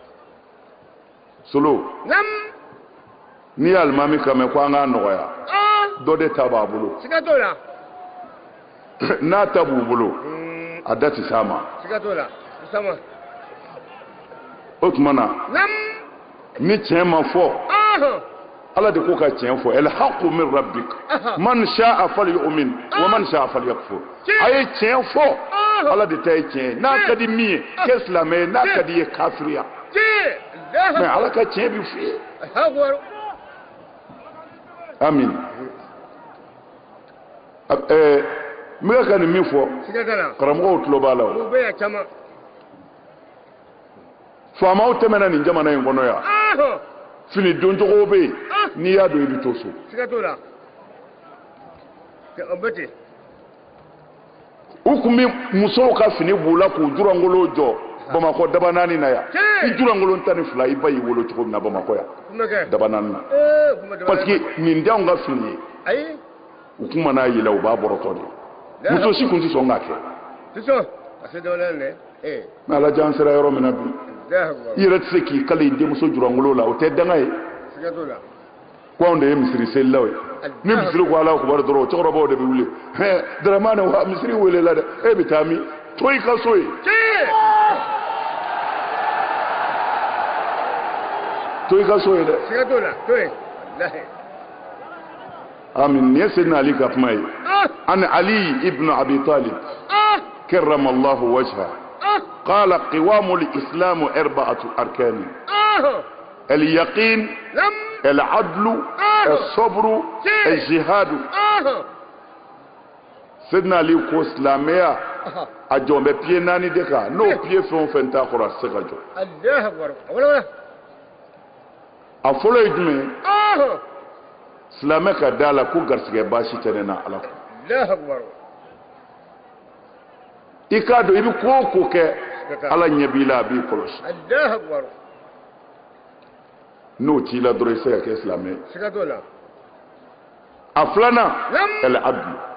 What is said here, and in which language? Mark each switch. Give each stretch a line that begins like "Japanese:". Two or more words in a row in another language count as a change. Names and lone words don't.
Bambara: solo n'i ye alimami kan mɛn ko an k'a nɔgɔya dɔ de ta b'a bolo siga t'o la n'a ta b'u bolo a da ti s'a ma siga t'o la o tuma na ni tiɲɛ ma fɔ ala de ko ka tiɲɛ fɔ
Arabic: الحق من ربك من شاء فليؤمن ومن شاء فليكفر
Bambara: a ye tiɲɛ fɔ ala de ta ye tiɲɛ n'a ka di min ye kɛ silamɛ ye n'a ka di ye kafiriya mais ala ka tiɲɛ bi f'i ye amin n bɛ ka nin min fɔ karamɔgɔw tulo b'a la o faamaw tɛmɛna nin jamana in kɔnɔ yan fini doncogo bɛ yen n'i y'a dɔn i bɛ to so u tun bɛ musow ka fini b'u la k'u jurangolo jɔ Bamako dabanani na ya I jurangolon tani fila I ba yi wolo cogo min na Bamako ya dabanani na
French: parce que
Bambara: nin denw ka fini ye u kuma n'a yɛlɛ u b'a bɔrɔtɔ de muso si kun tɛ sɔn k'a kɛ mais ala jan sera yɔrɔ min na bi I yɛrɛ tɛ se k'i kale I denmuso jurangolo la o tɛ danga ye ko anw de ye misiri selilaw ye ni misiri ko
Arabic: الله أكبر
Bambara: dɔrɔn cɛkɔrɔbaw de bɛ wuli Daramane wa misiri welela dɛ e bɛ taa min to I ka so ye to I ka so ye dɛ amin ne Sayyidina Ali ka kuma ye an Ali ibn Abi Talib
Arabic: كرم الله وجهه قال قوام الإسلام 4 أركان اليقين العدل الصبر الجهاد
Bambara: Sayyidina Ali ko silamɛya a jɔn bɛ pied 4 de kan n'o pied fɛn o fɛn t'a kɔrɔ a tɛ se ka jɔ a fɔlɔ ye jumɛn ye silamɛ ka da la ko garisɛgɛ baasi tɛ ne na Ala ko I k'a dɔn I bɛ ko o ko kɛ Ala ɲɛ b'i la a b'i kɔlɔsi n'o t'i la dɔrɔn I se ka kɛ silamɛ ye a filanan al-adl